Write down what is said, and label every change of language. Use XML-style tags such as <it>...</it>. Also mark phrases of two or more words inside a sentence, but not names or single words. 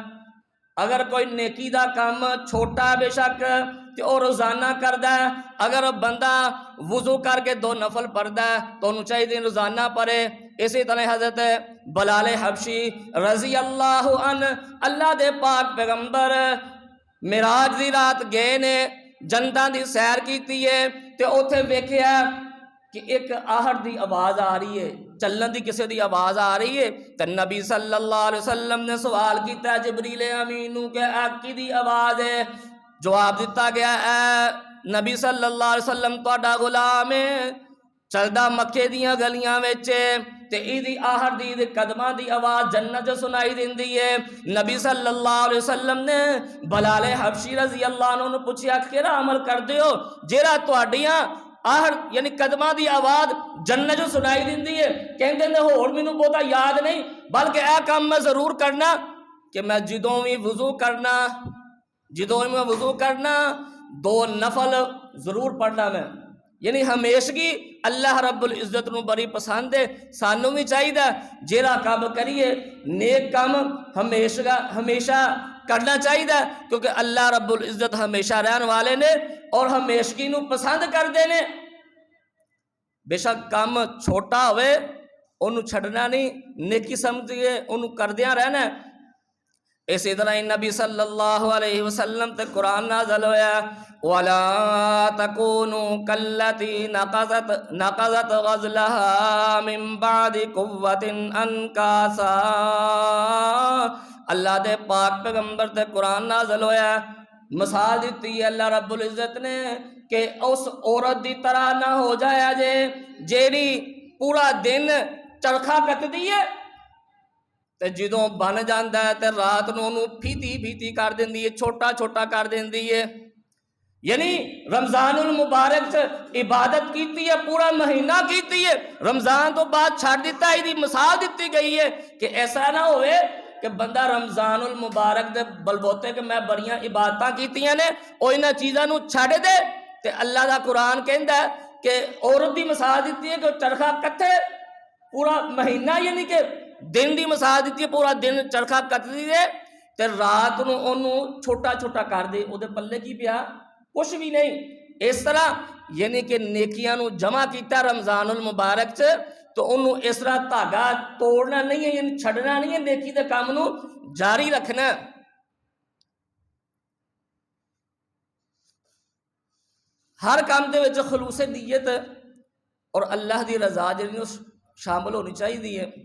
<pa>اگر کوئی نیکی دا کام چھوٹا بے شک تے او روزانہ کردا ہے، اگر بندہ وضو کر کے 2 نفل پڑھدا ہے تو انہوں چاہیے روزانہ پڑھے۔ اسی طرح حضرت بلال حبشی</pa> <ar>رضی اللہ عنہ،</ar> <pa>اللہ دے پاک پیغمبر معراج دی رات گئے نے، جنتاں دی سیر کیتی ہے تے اوتھے ویکھیا کہ ایک آہٹ دی آواز آ رہی ہے، چلن دی کسی دی آواز آ رہی ہے، تے نبی</pa> <ar>صلی اللہ علیہ وسلم</ar> <pa>نے سوال کیتا ہے جبریل امین نو کہ کی دی آواز ہے؟ جواب دیتا گیا اے نبی</pa> <ar>صلی اللہ علیہ وسلم</ar> <pa>تہاڈا غلام ہے، چلدا مکے دیاں گلیاں وچ تے ایدی آہٹ دی قدماں دی آواز جنت جو سنائی دیندی ہے۔ نبی</pa> <ar>صلی اللہ علیہ وسلم</ar> <pa>نے بلال حبشی</pa> <ar>رضی اللہ عنہ</ar> <pa>نے پوچھیا کیڑا عمل کردے ہو جیڑا تہاڈیاں آہٹ یعنی قدماں دی آواز جنت جو سنائی دیندی ہے؟ کہندے نے ہور مینوں بہتا یاد نہیں، بلکہ اے کام میں ضرور کرنا کہ میں جدوں بھی وضو کرنا 2 نفل ضرور پڑھنا میں، یعنی ہمیشگی اللہ رب العزت نو بڑی پسند ہے۔ سانوں بھی چاہیے جیڑا کام کریے نیک کام ہمیشہ کرنا چاہیے، کیونکہ اللہ رب العزت ہمیشہ رہن والے نے اور ہمیشگی نو پسند کر دینے۔ بے شک کام چھوٹا ہوئے انہوں چھڑنا نہیں، نیکی سمجھئے انہوں کردیاں رہنا ہے۔ اسی طرح نبی</pa> <ar>صلی اللہ علیہ وسلم</ar> <pa>تے قرآن نازل ہویا</pa> <ar>وَلَا تَكُونُوا كَالَّتِي نَقَضَتْ غَزْلَهَا مِن بَعْدِ قُوَّةٍ أَنْكَاسًا،</ar> <pa>اللہ دے پاک پیغمبر تے قرآن نازل ہویا، مثال دیتی ہے اللہ رب العزت نے کہ اس عورت دی طرح نہ ہو جایا جے جیڑی پورا دن چرخا کٹ دیئے تے جدوں بن جاندا ہے تے رات نو انہوں پھیتی کر دیندی ہے، چھوٹا کر دیندی ہے، یعنی رمضان المبارک سے عبادت کیتی ہے، پورا مہینہ کیتی ہے، رمضان تو بعد چھڑ دیتا ہے۔ مثال دیتی گئی ہے کہ ایسا نہ ہوئے کہ بندہ رمضان المبارک دے بلبوتے کہ میں بڑیاں عبادتاں کیتیاں نے او انہاں چیزاں نو چھڑ دے۔ تے اللہ دا قرآن کہندا ہے کہ عورت دی مثال دیتی ہے کہ چرخا کتے پورا مہینہ، یعنی کہ دن دی مثال دیتی ہے، پورا دن چرخا کتدی دے تے رات نو اونوں چھوٹا چھوٹا کر دے، او دے پلے کی پیا؟ کچھ بھی نہیں۔ اس طرح یعنی کہ نیکیاں نو جمع کیتا رمضان المبارک سے، تو انہوں اس طرح دھاگا توڑنا نہیں ہے، یعنی چھڑنا نہیں ہے، نیکی دے کام نو جاری رکھنا ہے۔ ہر کام دے وچ خلوص نیت اور اللہ دی رضا جڑی شامل ہونی چاہیے۔</pa>